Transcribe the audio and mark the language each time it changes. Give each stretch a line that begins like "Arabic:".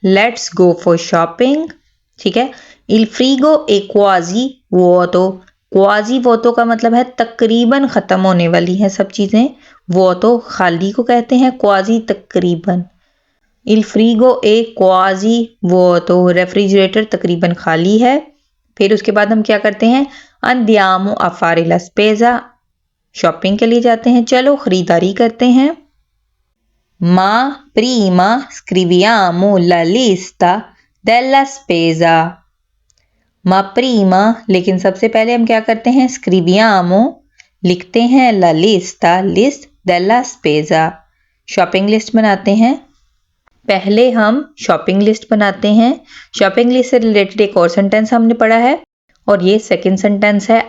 English: Let's go for shopping,
Hindi: ठीक है।
Italian: Il frigo è quasi vuoto।
Hindi: Quasi वोतो का मतलब है तकरीबन खत्म होने वाली है सब चीजें। वोतो खाली को कहते हैं, क्वाजी तकरीबन।
Italian: इल फ्रीगो ए क्वाजी वोतो
Hindi: रेफ्रिजरेटर तकरीबन खाली है। फिर उसके बाद हम क्या करते हैं,
Italian: अंदियामो a fare la spesa
Hindi: shopping के लिए जाते हैं, चलो खरीदारी करते हैं।
Italian: Ma prima scriviamo la lista della spesa। मा प्रीमा
Hindi: लेकिन सबसे पहले हम क्या करते हैं,
Italian: स्क्रिवियामो
Hindi: लिखते हैं,
Italian: ला लिस्टा
Hindi: लिस्ट,
Italian: डेला स्पेजा
Hindi: शॉपिंग लिस्ट बनाते हैं। पहले हम शॉपिंग लिस्ट बनाते हैं। शॉपिंग लिस्ट से रिलेटेड एक और सेंटेंस हमने पढ़ा है और ये सेकंड सेंटेंस है।